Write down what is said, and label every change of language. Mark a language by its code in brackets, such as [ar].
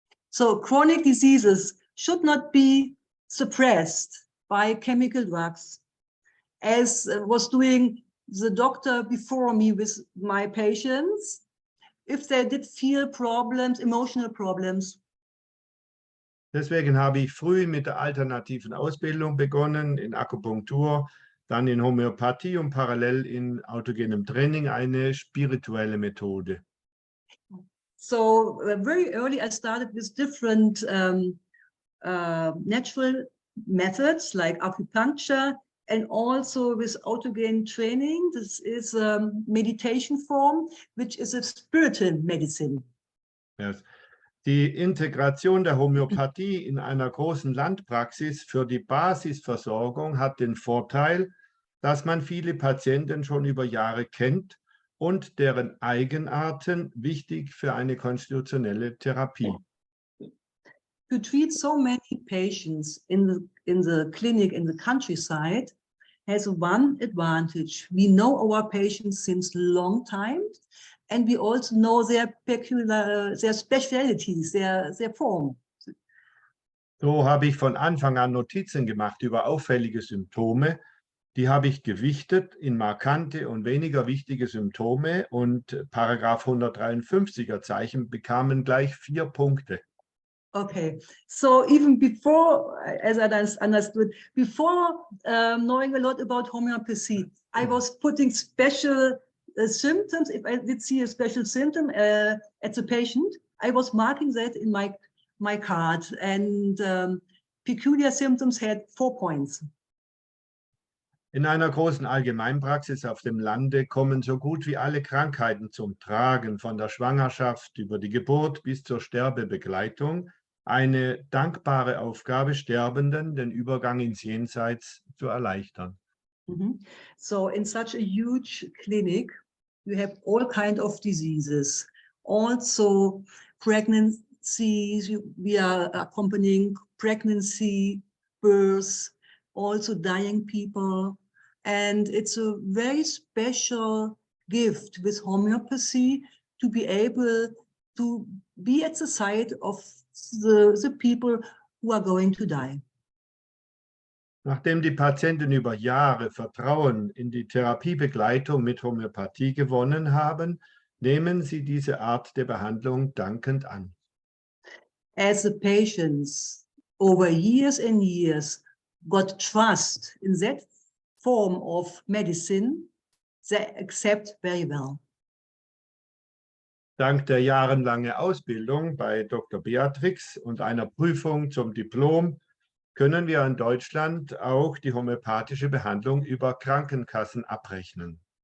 [en] So chronic diseases should not be suppressed by chemical drugs, as was doing the doctor before me with my patients, if they did feel problems, emotional problems. [de] Deswegen habe ich früh mit der alternativen Ausbildung begonnen, in Akupunktur, dann in Homöopathie und parallel in autogenem Training eine spirituelle Methode. [en] So very early, I started with different natural methods like acupuncture and also with autogene training. This is a meditation form, which is a spiritual medicine. Yes. [de] Die Integration der Homöopathie in einer großen Landpraxis für die Basisversorgung hat den Vorteil, dass man viele Patienten schon über Jahre kennt und deren Eigenarten wichtig für eine konstitutionelle Therapie. [en] To treat so many patients in the clinic in the countryside has one advantage. We know our patients since long time, and we also know their peculiar, their specialties, their form. [de] So habe ich von Anfang an Notizen gemacht über auffällige Symptome. Die habe ich gewichtet in markante und weniger wichtige Symptome, und Paragraph 153er Zeichen bekamen gleich 4 Punkte. [en] Okay, so even before, as I understood, before knowing a lot about homeopathy, I was putting special symptoms. If I did see a special symptom at the patient, I was marking that in my card, and peculiar symptoms had 4 points. [de] In einer großen Allgemeinpraxis auf dem Lande kommen so gut wie alle Krankheiten zum Tragen, von der Schwangerschaft über die Geburt bis zur Sterbebegleitung. Eine dankbare Aufgabe, Sterbenden den Übergang ins Jenseits zu erleichtern. [en] So in such a huge clinic, you have all kind of diseases, also pregnancies. We are accompanying pregnancy, birth, also dying people, and it's a very special gift with homeopathy to be able to be at the side of the people who are going to die. [de] Nachdem die Patienten über Jahre Vertrauen in die Therapiebegleitung mit Homöopathie gewonnen haben, nehmen sie diese Art der Behandlung dankend an. [en] As the patients over years and years got trust in that form of medicine, they accept very well. [de] Dank der jahrelangen Ausbildung bei Dr. Beatrix und einer Prüfung zum Diplom können wir in Deutschland auch die homöopathische Behandlung über Krankenkassen abrechnen.